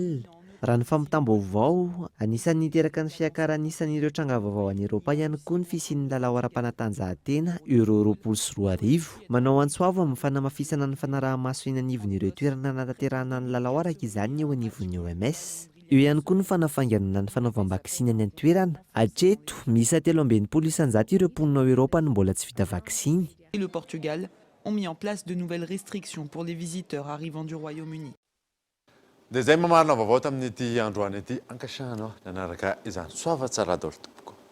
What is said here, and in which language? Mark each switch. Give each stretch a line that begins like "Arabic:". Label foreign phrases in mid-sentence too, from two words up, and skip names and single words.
Malagasy: Raha ny fampitambavao anisan'ny niteraka ny fiakaran'isan'ireo tranga vaovao any Europa ihany koa ny fisian'ny lalao ara-panatanjahantena Euro 2024. Manao antsoava amin'ny fanamafisana ny fanaraha-maso eny anivon'ireo toerana natanterahana ny lalao araka izany eo anivon'ny OMS. Eo ihany koa ny fanafanganana ny fanaovam-baksiny any an-toerana. Hatreto miisa 13 ireo mponina ao Europa no mbola tsy vita vaksiny.
French: Et le Portugal ont mis en place de nouvelles restrictions pour les visiteurs arrivant du Royaume-Uni.
Malagasy: Dia izay mamarina vaovao tamin'ity androany ity ankasiahana nanaraka izany soava tsara daholo tompoko.